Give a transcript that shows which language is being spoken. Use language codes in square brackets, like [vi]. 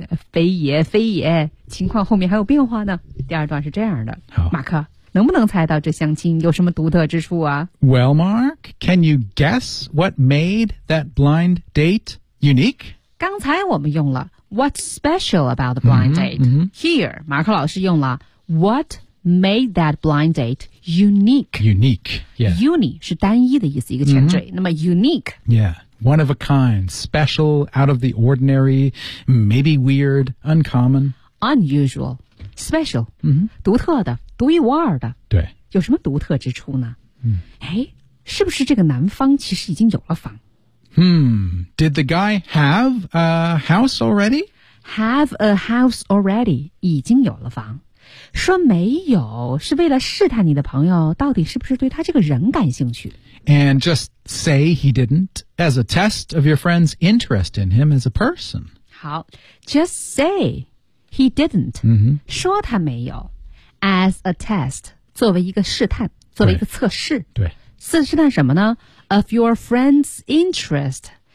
[zh] 非也非也，情况后面还有变化呢。第二段是这样的，马克能不能猜到这相亲有什么独特之处啊 [en] ？Well, Mark, can you guess what made that blind date unique? [zh] 刚才我们用了。 [en] What's special about the blind date? Here, [zh] 马克老师用了 [en] What made that blind date unique? Unique, yeah. [zh] Uni 是单一的意思，一个前缀。那么 unique, [en] yeah, one of a kind, special, out of the ordinary, maybe weird, uncommon, unusual, special, [zh] 独特的，独一无二的。对，有什么独特之处呢？是不是这个男方其实已经有了房？ [en] Did the guy have a house already? Have a house already? [zh] 已经有了房。说没有是为了试探你的朋友到底是不是对他这个人感兴趣。 [en] And just say he didn't as a test of your friend's interest in him as a person. [zh] 好 , [en] just say he didn't, [zh] 说他没有 [en] as a test, [zh] 作为一个试探作为一个测试。对。试探什么呢 [en] ?Of your friend's interest.